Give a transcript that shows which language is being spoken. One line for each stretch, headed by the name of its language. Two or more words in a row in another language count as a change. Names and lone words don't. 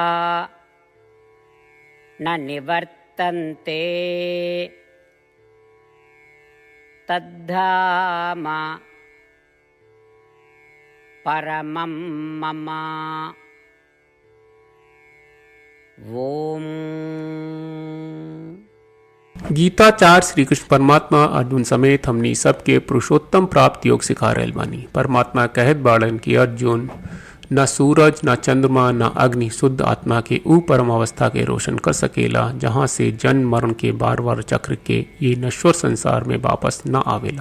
Sanskrit: न निवर्तन्ते तद्धाम परमं मम। ओम।
Bhojpuri: गीताचार्य श्री कृष्ण परमात्मा अर्जुन समेत हमनी सबके पुरुषोत्तम प्राप्त योग सिखा रहल बानी। परमात्मा कहत बाड़न कि अर्जुन, न सूरज न चंद्रमा न अग्नि शुद्ध आत्मा के ऊ परम अवस्था के रोशन कर सकेला जहाँ से जन्म मरण के बार बार चक्र के ये नश्वर संसार में वापस न आवेला।